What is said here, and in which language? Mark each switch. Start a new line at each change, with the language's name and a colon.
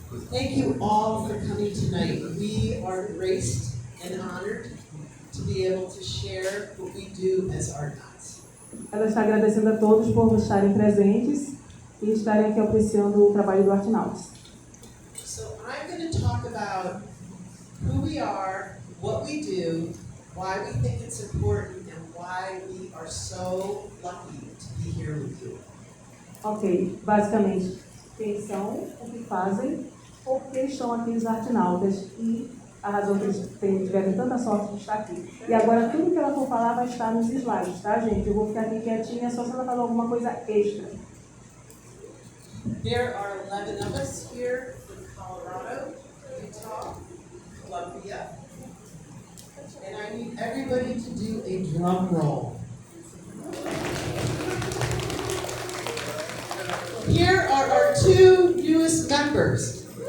English: Thank you all for coming tonight. We are graced and honored to be able to share what we do as Artenautas.
Portuguese: Ela está agradecendo a todos por estarem presentes e estarem aqui apreciando o trabalho do Artenautas.
English: So I'm going to talk about who we are, what we do, why we think it's important, and why we are so lucky to be here with you.
Portuguese: Ok, basicamente, quem são, o que fazem, por que estão aqui os Artenautas e a razão que eles tiveram tanta sorte de estar aqui. E agora tudo que ela for falar vai estar nos slides, tá, gente? Eu vou ficar aqui quietinha só se ela falar alguma coisa extra.
English: There are 11 of us here from Colorado, Utah, Columbia, and I need everybody to do a drum roll. Here are our 2 newest members.